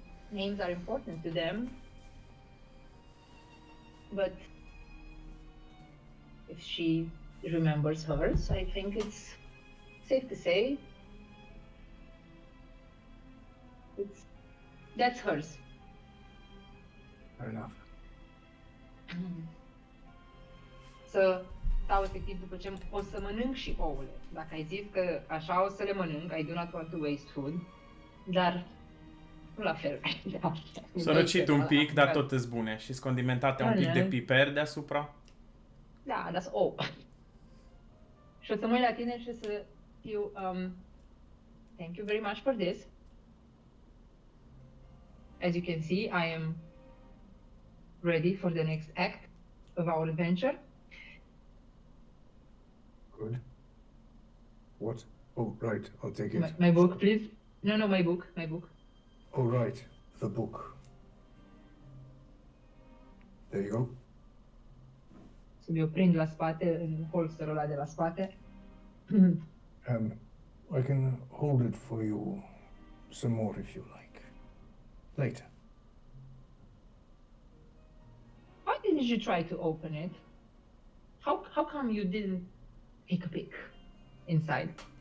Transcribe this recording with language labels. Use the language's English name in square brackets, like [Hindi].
[English] Names are important to them, but if she remembers hers, I think it's safe to say that's hers. Fair enough. [Romanian] Să stau efectiv după ce o să mănânc și ouăle. Dacă ai zis că așa o să le mănânc, [English] I do not want to waste food, [Romanian] dar nu la fel. S-a răcit un pic, dar tot îs bune și sunt condimentate un pic de piper deasupra. Da, dar sunt ouă. Și o să mă uit la tine și o să fiu, [English] thank you very much for this. As you can see, I am ready for the next act of our adventure. Good. What? Oh, right. I'll take it. My book, please. No, my book. Oh, right. The book. There you go. [Romanian] Să mi-o prind la spate, în holsterul ăla de la spate. [English] I can hold it for you some more if you like. Later. Why didn't you try to open it? How come you didn't take a peek inside?